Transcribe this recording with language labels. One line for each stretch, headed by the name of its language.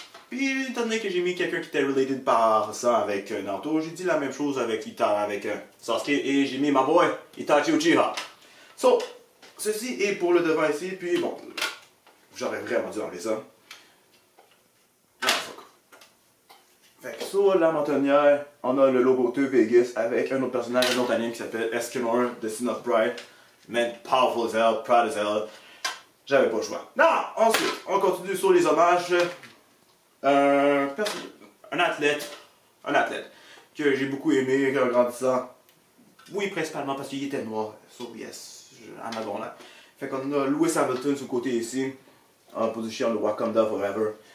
French: Puis, étant donné que j'ai mis quelqu'un qui était related par ça avec Naruto, j'ai dit la même chose avec Sasuke et j'ai mis ma boy, Itachi Uchiha. So, ceci est pour le devant ici, puis bon, j'aurais vraiment dû enlever ça. Ah, fuck. Fait que sur la montagnère, on a le logo 2 Vegas avec un autre personnage, un autre anime qui s'appelle Escanor, The Sin of Pride.
English: Man, powerful as hell, proud as hell.
French: J'avais pas le choix. Non! Ensuite, on continue sur les hommages. Un athlète que j'ai beaucoup aimé en grandissant. Oui, principalement parce qu'il était noir.
English: So, yes, I'm not gonna lie.
French: Fait qu'on a Lewis Hamilton sur le côté ici, en position de Wakanda Forever.